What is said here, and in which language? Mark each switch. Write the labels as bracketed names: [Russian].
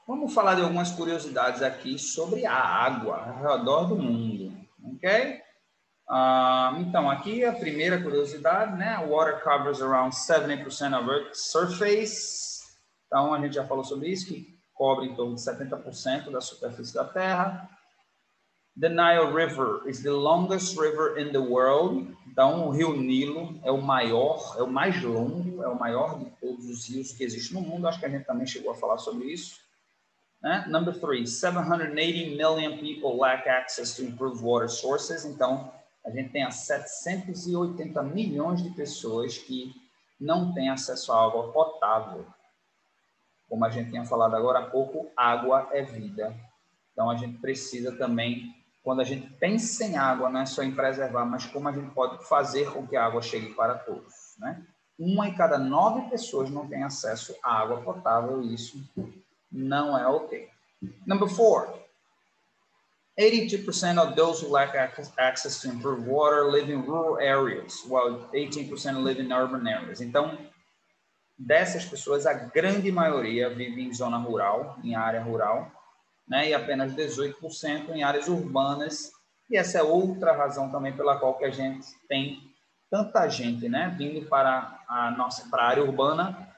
[Portuguese] Vamos falar de algumas curiosidades aqui sobre a água ao redor do mundo, ok? Então, aqui a primeira curiosidade, né? [English] Water covers around 70% of Earth's surface. [Portuguese] Então, a gente já falou sobre isso, que cobre em torno de 70% da superfície da Terra. [English] The Nile River is the longest river in the world. [Portuguese] Então, o rio Nilo é o maior, é o mais longo, é o maior de todos os rios que existem no mundo. Acho que a gente também chegou a falar sobre isso. Né? [English] Number 3, 780 million people lack access to improved water sources. [Portuguese] Então, a gente tem 780 milhões de pessoas que não têm acesso à água potável. Como a gente tinha falado agora há pouco, água é vida. Então, a gente precisa também, quando a gente pensa em água, não é só em preservar, mas como a gente pode fazer com que a água chegue para todos. Né? 1 em cada 9 pessoas não tem acesso à água potável, e isso não é ok. [English] Number 4, 82% of those who lack access to improved water live in rural areas, while 18% live in urban areas. [Portuguese] Então, dessas pessoas, a grande maioria vive em zona rural, em área rural, né? E apenas 18% em áreas urbanas. E essa é outra razão também pela qual que a gente tem tanta gente, né, vindo para a área urbana.